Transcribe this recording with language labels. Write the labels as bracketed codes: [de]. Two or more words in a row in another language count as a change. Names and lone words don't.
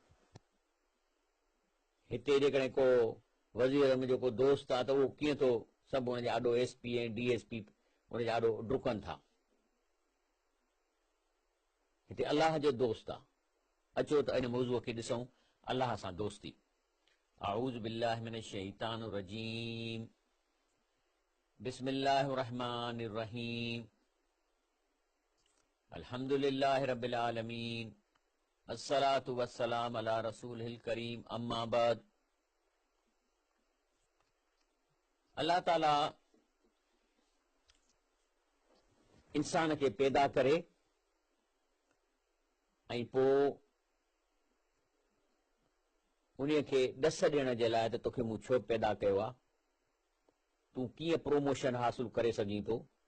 [sd] हिते जेकॾहिं को वज़ीर अहमद जो को दोस्त आहे त उहो कीअं थो, सभु हुनजे आॾो SP ऐं DSP हुनजे आॾो डुकनि था। हिते अलाह जो दोस्त आहे। अचो त इन मौज़ूअ खे ॾिसूं, अलाह सां दोस्ती। [ar] أعوذ بالله من الشيطان الرجيم، بسم الله الرحمن الرحيم، الحمد لله رب العالمين، الصلاة والسلام على رسول الكريم، أما بعد. [sd] अल्लाह ताला इंसान खे पैदा करे ऐं पोइ उन खे ॾस ॾियण जे लाइ त तोखे मूं छो पैदा कयो आहे, तूं कीअं प्रोमोशन हासिल करे सघीं थो।